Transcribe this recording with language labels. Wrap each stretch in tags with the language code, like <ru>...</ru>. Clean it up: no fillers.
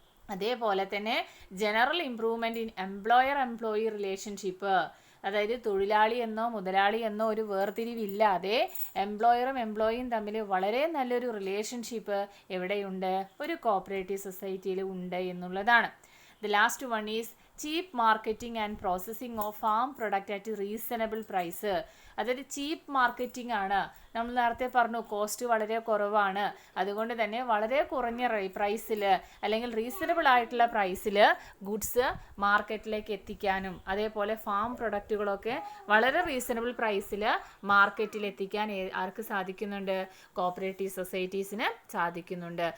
<ml>അതേപോലെ തന്നെ</ml> <en>General improvement in employer relationship.</en> <ml>അതായത് തൊഴിലാളി എന്നോ മുതലാളി എന്നോ ഒരു വേർതിരിവില്ലാതെ എംപ്ലോയറും എംപ്ലോയിയും തമ്മിൽ വളരെ നല്ലൊരു റിലേഷൻഷിപ്പ് എവിടെയുണ്ട്, ഒരു കോഓപ്പറേറ്റീവ് സൊസൈറ്റിയിൽ ഉണ്ട് എന്നുള്ളതാണ്.</ml> <en>The last one is cheap marketing and processing of farm product at reasonable price.</en> <ml>അതായത് ചീപ്പ് മാർക്കറ്റിംഗ് ആണ്. നമ്മൾ നേരത്തെ പറഞ്ഞു കോസ്റ്റ് വളരെ കുറവാണ്, അതുകൊണ്ട് തന്നെ വളരെ കുറഞ്ഞ പ്രൈസിൽ അല്ലെങ്കിൽ റീസണബിൾ ആയിട്ടുള്ള പ്രൈസിൽ ഗുഡ്സ് മാർക്കറ്റിലേക്ക് എത്തിക്കാനും അതേപോലെ ഫാം പ്രൊഡക്റ്റുകളൊക്കെ വളരെ റീസണബിൾ പ്രൈസിൽ മാർക്കറ്റിൽ എത്തിക്കാൻ ആർക്ക് സാധിക്കുന്നുണ്ട്, കോഓപ്പറേറ്റീവ് സൊസൈറ്റീസിന് സാധിക്കുന്നുണ്ട്.</ml>